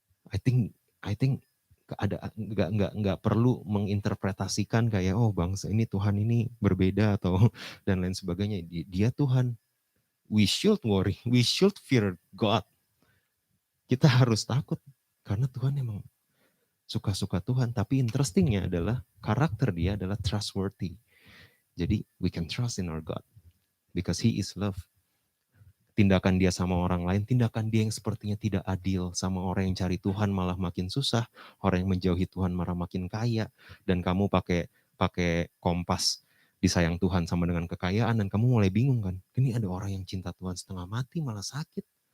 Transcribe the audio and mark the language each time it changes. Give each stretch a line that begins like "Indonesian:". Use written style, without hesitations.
English: I think
Indonesian: ada nggak perlu menginterpretasikan kayak bangsa ini Tuhan ini berbeda atau dan lain sebagainya. Dia Tuhan.
English: We should worry, we should fear God.
Indonesian: Kita harus takut karena Tuhan emang suka-suka Tuhan. Tapi interestingnya adalah karakter dia adalah trustworthy.
English: Jadi we can trust in our God because He is love.
Indonesian: Tindakan dia sama orang lain, tindakan dia yang sepertinya tidak adil sama orang yang cari Tuhan malah makin susah, orang yang menjauhi Tuhan malah makin kaya, dan kamu pakai kompas disayang Tuhan sama dengan kekayaan, dan kamu mulai bingung kan, ini ada orang yang cinta Tuhan setengah mati malah sakit.